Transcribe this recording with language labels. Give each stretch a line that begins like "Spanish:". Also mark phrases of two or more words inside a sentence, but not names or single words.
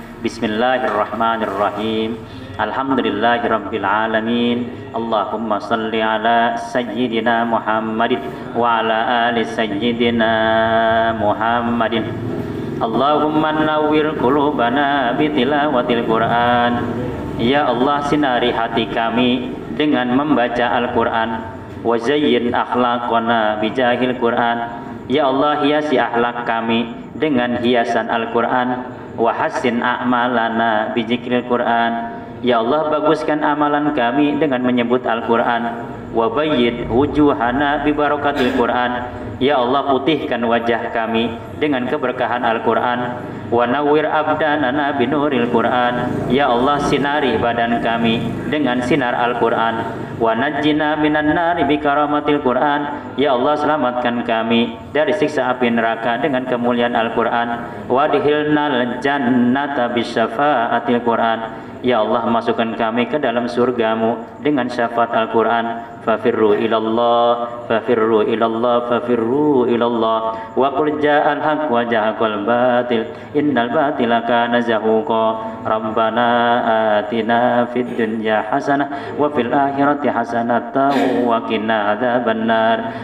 Arabic: بسم الله الرحمن الرحيم. الحمد لله رب العالمين. اللهم صل على سيدنا محمد وعلى آل سيدنا محمد. اللهم نور قلوبنا بتلاوة القرآن. يا الله,
Indonesian: sinari hati kami dengan membaca Al-Qur'an.
Arabic: وزين أخلاقنا بجاه القرآن. يا الله,
Indonesian: hiasi akhlak kami dengan hiasan Al-Qur'an.
Arabic: وحسن أعمالنا بذكر القرآن. يا الله,
Indonesian: baguskan amalan kami dengan menyebut Al-Qur'an.
Arabic: وبيض وجوهنا ببركة القرآن. يا الله,
Indonesian: putihkan wajah kami dengan keberkahan Al-Qur'an.
Arabic: ونور أبداننا بنور القرآن. يا الله,
Indonesian: sinari badan kami dengan sinar Al-Qur'an.
Arabic: ونجنا من النار بكرامة القرآن. يا الله,
Indonesian: selamatkan kami dari siksa api neraka dengan kemuliaan Al-Qur'an.
Arabic: وأدخلنا الجنة بشفاعة القرآن. يا الله,
Indonesian: masukkan kami ke dalam surgamu dengan syafaat Al-Quran.
Arabic: ففروا إلى الله، ففروا إلى الله، ففروا إلى الله. وقل جاء الحق وزهق الباطل، إن الباطل كان زهوقا. ربنا آتنا في الدنيا حسنة وفي الآخرة حسنة وقنا عذاب النار.